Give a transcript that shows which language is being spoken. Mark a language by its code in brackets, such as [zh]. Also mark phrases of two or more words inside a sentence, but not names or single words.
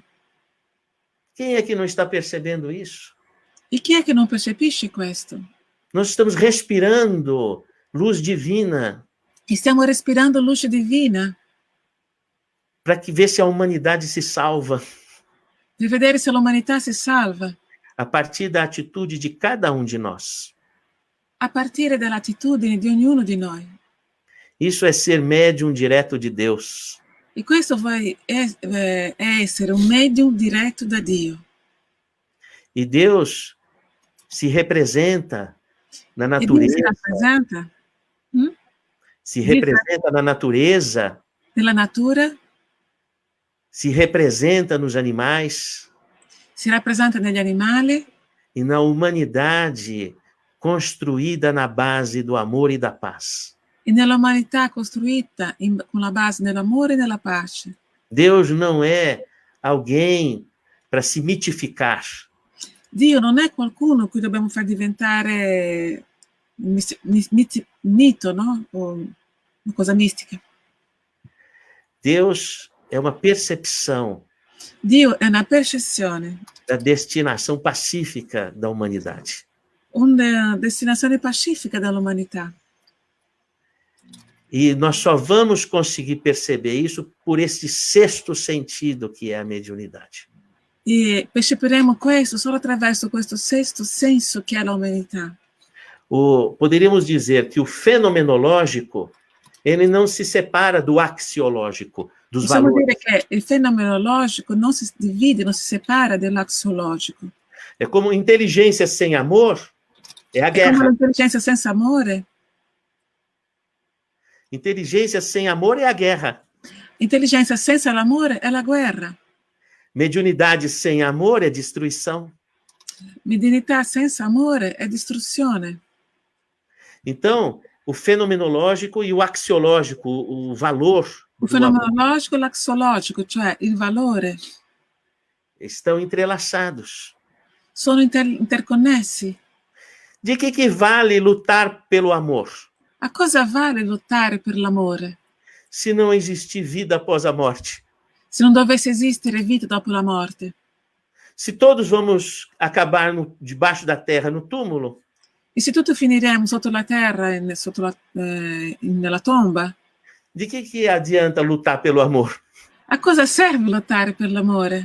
[pt] Quem é que não está percebendo isso? [it] E chi è che non percepisce questo? [pt] Nós estamos respirando luz divina [it] E stiamo respirando luce divina [pt] para que ver se a humanidade se salva [it] per vedere se l'umanità si salva [pt] a partir da atitude de cada um de nós. [it] a partire dall'attitudine di ognuno di noi. [pt] Isso é ser médium direto de Deus. [it] E questo è essere un medium diretto da Dio. [pt] E Deus se representa na [it] E Dio [pt] natureza, [it] si rappresenta [pt] se representa na natureza, [it] nella natura, [pt] se representa nos animais [it] si rappresenta negli animali [pt] e na humanidade construída na base do amor e da paz. [it] e nell'umanità costruita con la base dell'amore e della pace. [pt] Deus não é alguém para se mitificar. [it] Dio non è qualcuno a cui dobbiamo far diventare mito, no? O una cosa mistica. [pt] Deus é uma percepção [it] Dio è una percezione, [pt] da destinação pacífica da humanidade. [it] una destinazione pacifica dell'umanità. [pt] E nós só vamos conseguir perceber isso por esse sexto sentido que é a mediunidade. [it] E percepiremo questo solo attraverso questo sesto senso che è l'umanità. [pt] Poderíamos dizer que o fenomenológico, ele não se separa do axiológico, dos [it] Possiamo [pt] valores. [it] dire che il fenomenologico non si divide, non si separa dall'axiologico. [pt] É como inteligência sem amor, é a [it] È come [pt] guerra. [it] l'intelligenza senza amore. [pt] Inteligência sem amor é a guerra. [it] Intelligenza senza l'amore è la guerra. [pt] Mediunidade sem amor é destruição. [it] Mediunità senza amore è distruzione. [pt] Então, o fenomenológico e o axiológico, o valor [it] O [pt] do amor, [it] fenomenologico e l'axiologico, cioè il valore, [pt] estão entrelaçados. [it] sono interconnessi. [pt] De que vale lutar pelo amor, [it] A cosa vale lottare per l'amore [pt] se não existir vida após a morte? [it] se non dovesse esistere vita dopo la morte? [pt] Se todos vamos acabar debaixo da terra, no túmulo, [it] E se tutti finiremo sotto la terra, nella tomba? [pt] de que adianta lutar pelo amor? [it] A cosa serve lottare per l'amore?